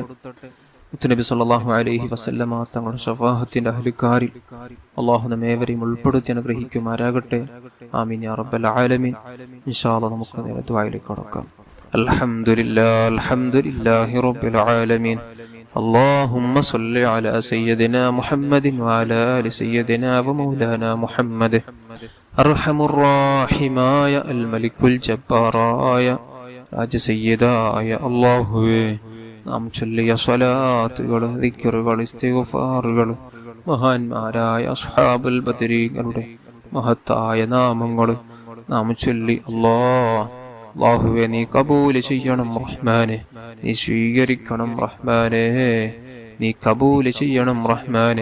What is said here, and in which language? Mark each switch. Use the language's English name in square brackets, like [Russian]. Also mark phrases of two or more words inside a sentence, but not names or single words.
[Malayalam] നബി [Arabic] صلى الله عليه وسلم [Malayalam] തങ്ങളുടെ ശഫാഅത്തിന്റെ അഹ്ലുകാരിൽ അല്ലാഹു നമ്മേവരെയും ഉൾപ്പെടുത്തി അനുഗ്രഹിക്കുമാറാകട്ടെ. [Arabic] آمين يا رب العالمين. إن شاء الله [Malayalam] നമുക്ക് നേരെ ദുആയിലേക്ക് കടക്കാം. [Arabic] الحمد لله رب العالمين. اللهم صل على سيدنا محمد وعلى آل سيدنا ومولانا محمد أرحم الراحماയ الملك الجباراയ [Malayalam] രാജസയ്യിദായ അല്ലാഹുവേ, നാം ചൊല്ലിയ സ്വലാത്തുകൾ, ദിക്റുകൾ, ഇസ്തിഗ്ഫാറുകൾ മഹാന്മാരായ അസ്ഹാബുൽ ബദരീങ്ങളുടെ മഹത്തായ നാമങ്ങൾ നാം ചൊല്ലി അല്ലാഹുവേ നീ കബൂൽ ചെയ്യണം റഹ്മാനെ, നീ സ്വീകരിക്കണം റഹ്മാനെ, നീ കബൂൽ ചെയ്യണം റഹ്മാനെ.